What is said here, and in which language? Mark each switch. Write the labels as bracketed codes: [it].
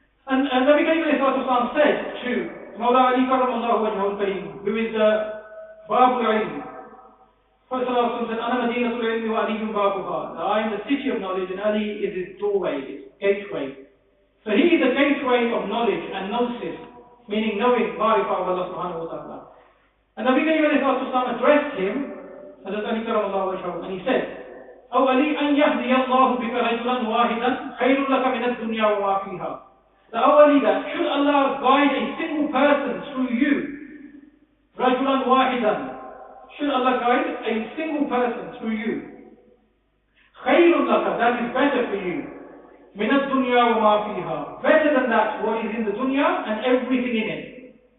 [en] And Nabi Karim said to Mawla Ali Karamallahu Wajhul Kareem, who is the Babul Ilm. Prophet said, Ana Madinatul Ilmi wa Aliyun Babuha. I am the city of knowledge and Ali is its doorway, its gateway. So he is the gateway of knowledge and gnosis, meaning knowing Ma'rifah of Allah subhanahu wa ta'ala. And Nabi Karim addressed him, and he said, [ar] أولي أن يهدي الله بك رجلا واحدا خير لك من الدنيا وما فيها. [en] That should Allah guide a single person through you, [ar] رجلا واحدا, [en] should Allah guide a single person through you, [ar] خير لك, [en] that is better for you, [ar] من الدنيا وما فيها, [en] better than that what is in the dunya and everything in it.